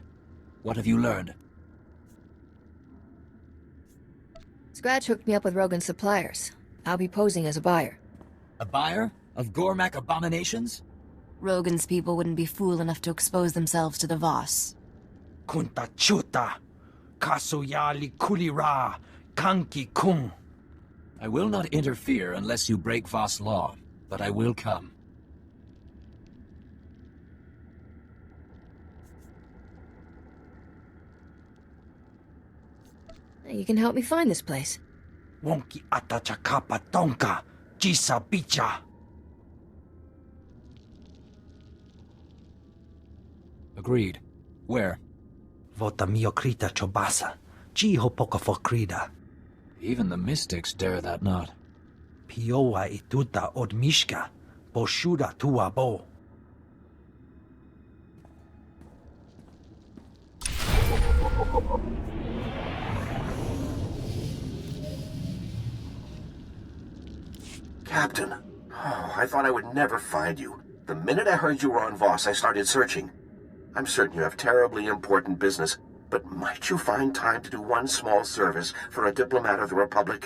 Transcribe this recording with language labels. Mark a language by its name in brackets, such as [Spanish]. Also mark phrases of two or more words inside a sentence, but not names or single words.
[English] What have you learned? Scratch hooked me up with Rogan's suppliers. I'll be posing as a buyer. A buyer? Of Gormak abominations? Rogan's people wouldn't be fool enough to expose themselves to the Voss. Kunta chuta. Kasuyali kulira. Kanki kung. I will not interfere unless you break Voss law, but I will come. You can help me find this place. Wonki atachakapa tonka. Jisa bicha. Agreed. Where? Vota miokrita chobasa. Jiho pokofokrida. Even the mystics dare that not. Piowa ituta odmishka. Boshuda tuabo. Captain, I thought I would never find you. The minute I heard you were on Voss, I started searching. I'm certain you have terribly important business, but might you find time to do one small service for a diplomat of the Republic?